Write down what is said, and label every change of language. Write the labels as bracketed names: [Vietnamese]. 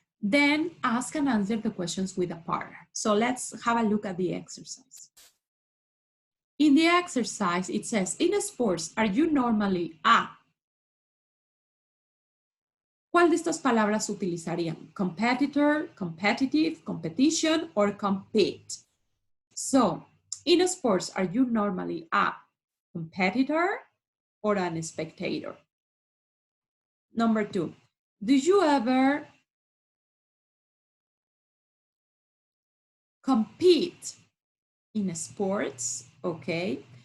[English] Then ask and answer the questions with a partner. So let's have a look at the exercise. In the exercise, it says, in sports, are you normally a? [Spanish] ¿Cuál de estas palabras utilizarían? [English] Competitor, competitive, competition, or compete? So, in sports, are you normally a competitor or an spectator? Number 2, do you ever compete in sports? Okay.